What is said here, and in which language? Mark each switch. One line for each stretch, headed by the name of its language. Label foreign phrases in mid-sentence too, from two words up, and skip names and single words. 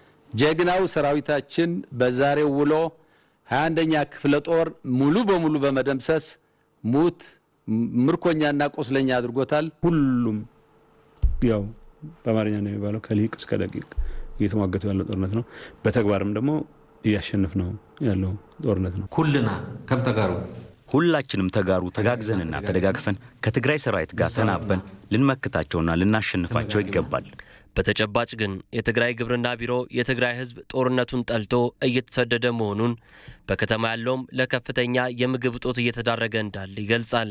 Amharic: ጀግናው ሰራዊታችን በዛሬው ውሎ 21ኛ ክፍለ ጦር ሙሉ በሙሉ በመደምሰስ ሙት ምርኮኛና ቆስለኛ አድርጎታል። ሁሉም ያው በአማርኛ ነው የሚባለው ከሊቅ እስከ ደቂቅ እየተሟገቱ ያለው ጦርነት ነው። በተግባርም ደግሞ እያሸነፍ ነው ያለው ጦርነት ነው።
Tigrinya: ኩልና ከም ተጋሩ
Amharic: ሁላችንም ተጋሩ ተጋግዘንና ተደጋግፈን ከትግራይ ሰራዊት ጋር ተናበን ልንመክታቸውና ልናሸንፋቸው ይገባል። በተጨባጭ ግን የትግራይ ግብርና ቢሮ የትግራይ ህዝብ ጦርነቱን ጠልቶ እየተሰደደ መሆኑን በከተማ ያለውም ለከፍተኛ የምግብ እጦት እየተዳረገ እንዳለ ይገልጻል።